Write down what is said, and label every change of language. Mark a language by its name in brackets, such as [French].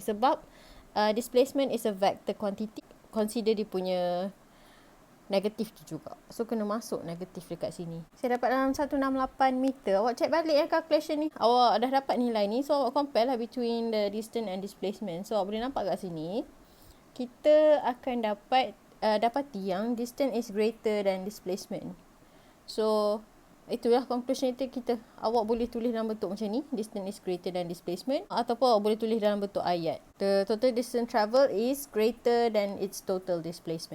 [Malay] Sebab [English] displacement is a vector quantity. [Malay] Consider dia punya negatif tu juga. So kena masuk negatif dekat sini. Saya dapat dalam 168 meter. Awak check balik calculation ni. Awak dah dapat nilai ni. [English] So awak compare lah between the distance and displacement. [Malay] So awak boleh nampak kat sini. Kita akan dapati yang [English] distance is greater than displacement. [Malay] So itulah conclusion kita. Awak boleh tulis dalam bentuk macam ni, [English] distance is greater than displacement, [Malay] ataupun awak boleh tulis dalam bentuk ayat. [English] The total distance travel is greater than its total displacement.